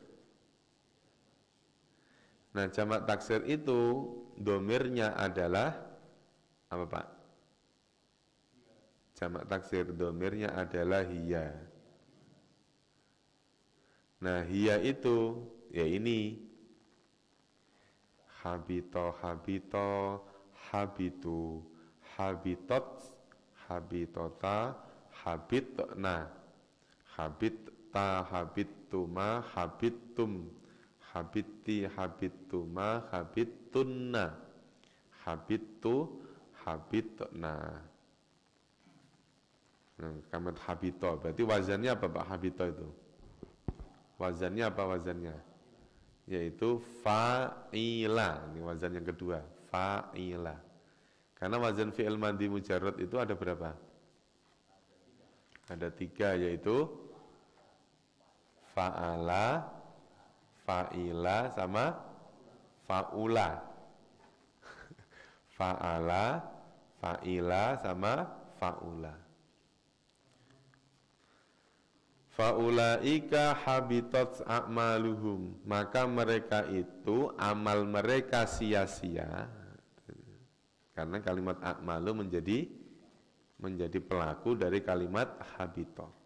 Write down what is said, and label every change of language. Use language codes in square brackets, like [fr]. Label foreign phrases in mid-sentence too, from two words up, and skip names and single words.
[id] Nah, jamak taksir itu domirnya adalah apa, Pak? Jamak taksir domirnya adalah hiya. [ar] Nah, hiya itu ya ini حبط حبطوا حبطت حبطتا حبطن حبطت حبطتما حبطتم حبطت حبطتما حبطتن حبطت حبطنا. [id] Nah, kalimat habito berarti wazannya apa, Pak? Habito itu wazannya apa? Wazannya yaitu fa'ila. Ini wazan yang kedua, fa'ila. Karena wazan [ar] فعل ماضي مجرد [id] itu ada berapa? Ada 3, yaitu [ar] فعل فعل, [id] sama fa'ula. [ar] فعل فعل, sama fa'ula. فأولئك حبطت أعمالهم, [id] maka mereka itu amal mereka sia-sia. Karena kalimat a'malu menjadi pelaku dari kalimat habitat.